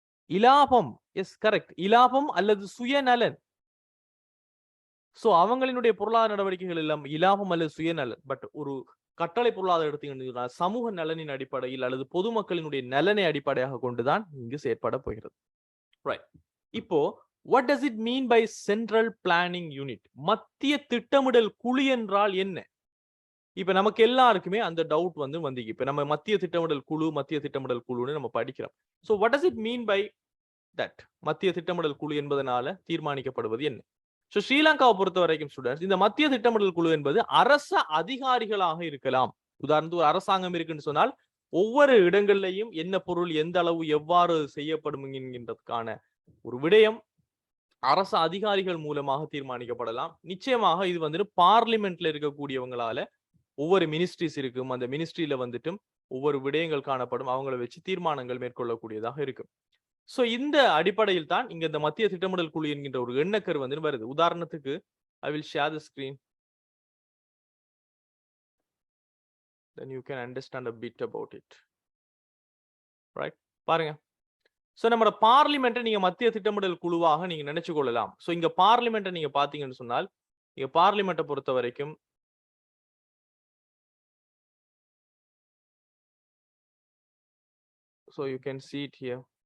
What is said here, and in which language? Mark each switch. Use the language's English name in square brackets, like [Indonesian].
[Tamil] இலாபம். Yes correct, இலாபம் அல்லது சுயநலன். சோ அவங்களினுடைய பொருளாதார நடவடிக்கைகள் எல்லாம் இலாபம் அல்லது சுயநலன். பட் ஒரு கட்டளை பொருளாதாரம் எடுத்தீங்கன்னா சமூக நலனின் அடிப்படையில் அல்லது பொதுமக்களினுடைய நலனை அடிப்படையாக கொண்டுதான் இங்கு செயற்பட போகிறது. ரைட். இப்போ [English] what does it mean by central planning unit? [Tamil] மத்திய திட்டமிடல் குழு என்றால் என்ன? இப்ப நமக்கு எல்லாருக்குமே அந்த டவுட் வந்து இப்ப நம்ம மத்திய திட்டமிடல் குழுன்னு நம்ம படிக்கிறோம். [English] So what does it mean by that? [Tamil] மத்திய திட்டமிடல் குழு என்பதனால தீர்மானிக்கப்படுவது என்ன? So ஸ்ரீலங்காவை பொறுத்த வரைக்கும் ஸ்டூடெண்ட்ஸ், இந்த மத்திய திட்டமிடல் குழு என்பது அரச அதிகாரிகளாக இருக்கலாம். உதாரணத்துக்கு ஒரு அரசாங்கம் இருக்குன்னு சொன்னால் ஒவ்வொரு இடங்கள்லையும் என்ன பொருள் எந்த அளவு எவ்வாறு செய்யப்படும் என்கின்றதுக்கான ஒரு விடயம் அரசு அதிகாரிகள் மூலமாக தீர்மானிக்கப்படலாம். நிச்சயமாக இது வந்துட்டு பார்லிமெண்ட்ல இருக்கக்கூடியவங்களால ஒவ்வொரு மினிஸ்ட்ரிஸ் இருக்கும், அந்த மினிஸ்ட்ரியில வந்துட்டும் ஒவ்வொரு விடயங்கள் காணப்படும், அவங்களை வச்சு தீர்மானங்கள் மேற்கொள்ளக்கூடியதாக இருக்கும். சோ இந்த அடிப்படையில் தான் இங்க இந்த மத்திய திட்டமிடல் குழு என்கின்ற ஒரு எண்ணக்கரு வந்து வருது. உதாரணத்துக்கு [English] I will share the screen, then you can understand a bit about it. Right? [Tamil] பாருங்க. சோ நம்ம பார்லிமெண்ட்டை நீங்க மத்திய திட்டமிடல் குழுவாக நீங்க நினைச்சு கொள்ளலாம். சோ இங்க பார்லிமெண்ட்டை நீங்க பாத்தீங்கன்னு சொன்னால், இங்க பார்லிமெண்ட்டை பொறுத்த வரைக்கும் [English] so you can see it here.